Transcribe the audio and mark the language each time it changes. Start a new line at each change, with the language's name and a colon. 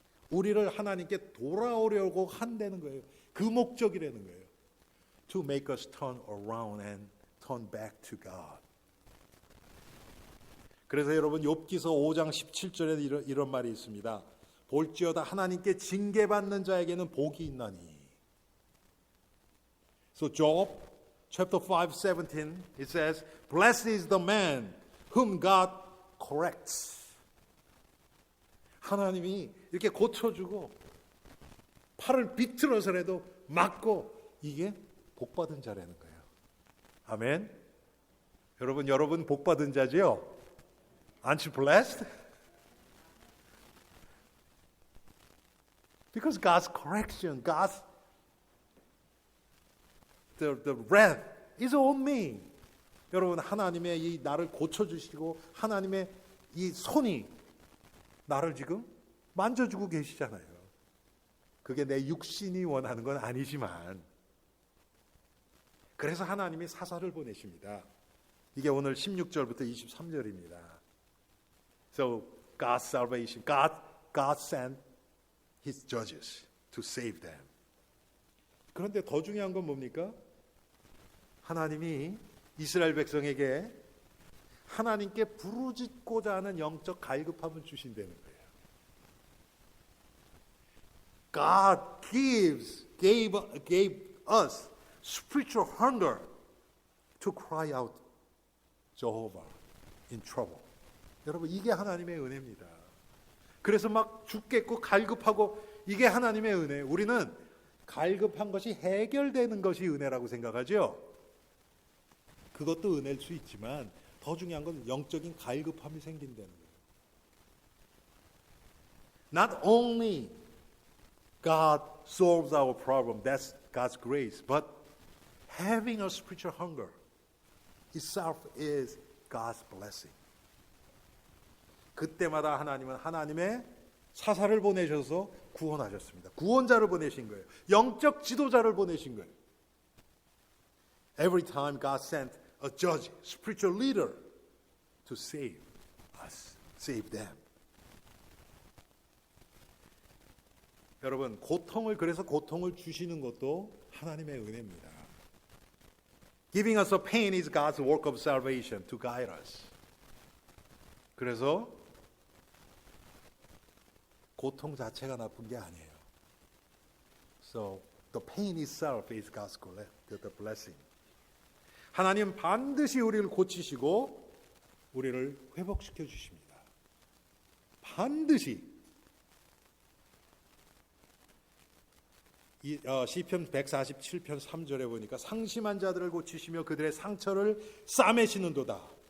Korean: 우리를 하나님께 돌아오려고 한다는 거예요. 그 목적이라는 거예요.
English: To make us turn around and turn back to God.
Korean: 그래서 여러분 욥기서 5장 17절에 이런 말이 있습니다. 볼지어다 하나님께 징계받는 자에게는 복이 있나니.
English: So Job chapter 5:17 it says, "Blessed is the man whom God corrects."
Korean: 하나님이 이렇게 고쳐주고 팔을 비틀어서라도 막고 이게 복받은 자라는 거예요. 아멘. 여러분 복받은 자지요?
English: Aren't you blessed? Because God's correction, God's the wrath is on me.
Korean: 여러분 하나님의 이 나를 고쳐주시고 하나님의 이 손이 나를 지금 만져주고 계시잖아요. 그게 내 육신이 원하는 건 아니지만 그래서 하나님이 사사를 보내십니다. 이게 오늘 16절부터 23절입니다.
English: So God's salvation, God sent His judges to save them.
Korean: 그런데 더 중요한 건 뭡니까? 하나님이 이스라엘 백성에게 하나님께 부르짖고자 하는 영적 갈급함을 주신다는 거예요.
English: God gave us spiritual hunger to cry out Jehovah in trouble.
Korean: 여러분 이게 하나님의 은혜입니다. 그래서 막 죽겠고 갈급하고 이게 하나님의 은혜. 우리는 갈급한 것이 해결되는 것이 은혜라고 생각하죠. 그것도 은혜일 수 있지만 더 중요한 건 영적인 갈급함이 생긴다는 거예요.
English: Not only God solves our problem, that's God's grace, but having a spiritual hunger itself is God's blessing.
Korean: 그때마다 하나님은 하나님의 사사를 보내셔서 구원하셨습니다. 구원자를 보내신 거예요. 영적 지도자를 보내신 거예요.
English: Every time God sent a judge, spiritual leader to save us, save them.
Korean: 여러분, 그래서 고통을 주시는 것도 하나님의 은혜입니다.
English: Giving us a pain is God's work of salvation to guide us.
Korean: 그래서 고통 자체가 나쁜 게 아니에요.
English: So the pain itself is God's the blessing.
Korean: 하나님 반드시 우리를 고치시고 우리를 회복시켜 주십니다. 반드시. 시편 147편 3절에 보니까 상심한 자들을 고치시며 그들의 상처를 싸매시는도다.